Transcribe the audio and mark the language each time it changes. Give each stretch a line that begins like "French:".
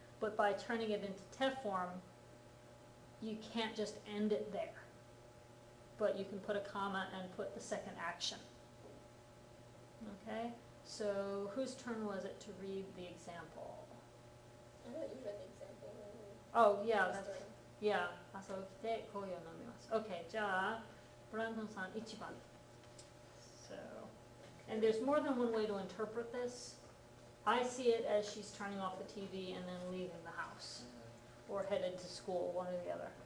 English: But by turning it into te form, you can't just end it there. But you can put a comma and put the second action. Okay? So whose turn was it to read the example? I thought you read the example. Oh, yeah, that's, yeah.
Japanese: 朝起きてコーヒーを飲みます。Okay, じゃあ、ブランドンさん1番。
English: So, and there's more than one way to interpret this. I see it as she's turning off the TV and then leaving the house, or headed to school, one or the other.